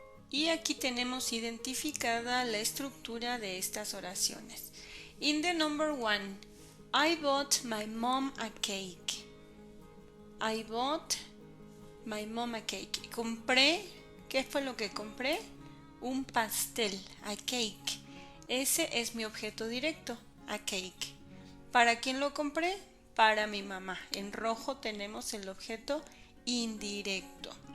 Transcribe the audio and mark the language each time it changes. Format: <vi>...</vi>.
<es>Y aquí tenemos identificada la estructura de estas oraciones.</es> <en>In the number 1, I bought my mom a cake. I bought my mom a cake.</en> <es>Compré, ¿qué fue lo que compré? Un pastel,</es> <en>a cake.</en> <es>Ese es mi objeto directo, a cake. ¿Para quién lo compré? Para mi mamá. En rojo tenemos el objeto indirecto.</es>